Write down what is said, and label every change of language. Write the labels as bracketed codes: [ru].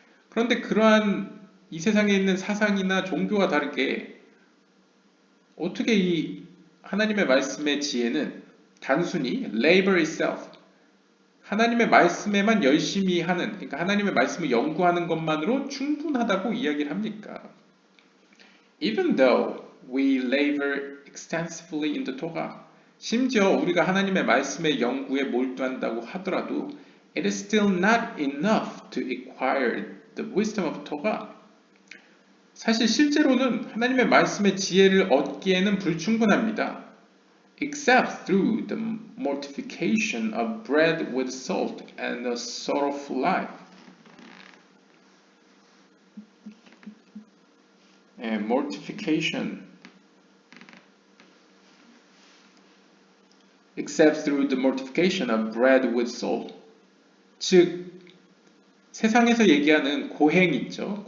[ko] 그런데 그러한 이 세상에 있는 사상이나 종교와 다르게 어떻게 이 하나님의 말씀의 지혜는 단순히 [en] labor itself, [ko] 하나님의 말씀에만 열심히 하는, 그러니까 하나님의 말씀을 연구하는 것만으로 충분하다고 이야기를 합니까? [en] Even though we labor extensively in the Torah, [ko] 심지어 우리가 하나님의 말씀의 연구에 몰두한다고 하더라도 [en] it is still not enough to acquire the wisdom of Torah. [ko] 사실 실제로는 하나님의 말씀의 지혜를 얻기에는 불충분합니다. [en] Except through the mortification of bread with salt and a sorrowful life. Mortification. Except through the mortification of bread with salt. [ko] 즉, 세상에서 얘기하는 고행 있죠.